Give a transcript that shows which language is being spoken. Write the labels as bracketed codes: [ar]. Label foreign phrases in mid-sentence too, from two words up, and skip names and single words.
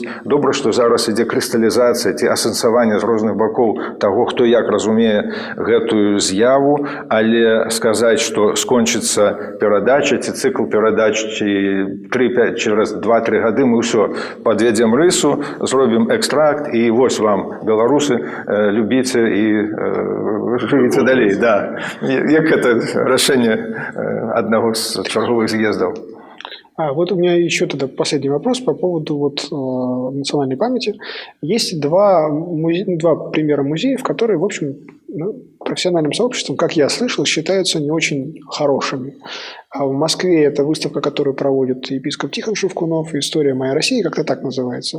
[be] Добра, што зараз ідзе крысталізацыя ці асэнсаванне з розных бакоў таго, хто як разумее гэтую з'яву, але сказаць, што скончыцца перадача ці цыкл перадач через 2-3 гады мы ўсё падведзем рысу, зробім экстракт і вось вам, беларусы, любіце і жывіце далей. Да. Як гэта рашэнне аднаго з чарговых з'ездаў? [ru] Вот у меня еще тогда последний вопрос по поводу национальной памяти. Есть два примера музеев, которые, в общем, профессиональным сообществом, как я слышал, считаются не очень хорошими. А в Москве это выставка, которую проводит епископ Тихон Шевкунов, «История моей России», как-то так называется.